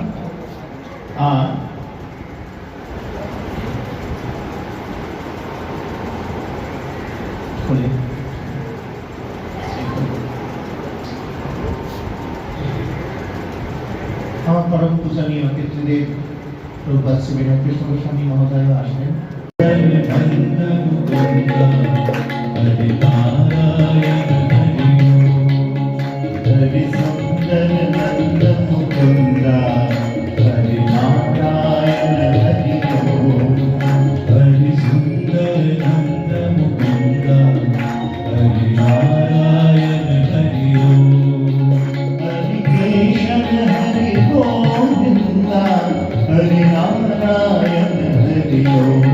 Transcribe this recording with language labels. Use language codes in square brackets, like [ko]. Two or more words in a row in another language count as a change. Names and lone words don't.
[bn] আর আমার পরম পূজনীয় পিতৃদেব প্রভুপাদ শ্রী বিনয় কৃষ্ণ গোস্বামী মহোদয় আসেন। [sa] हरि सुंदर नंद मुकुंदा हरि नारायण हरि ओम। हरि सुंदर नंद मुकुंदा हरि नारायण हरि ओम। हरि केशव हरि गोविंदा हरि नारायण हरि ओम।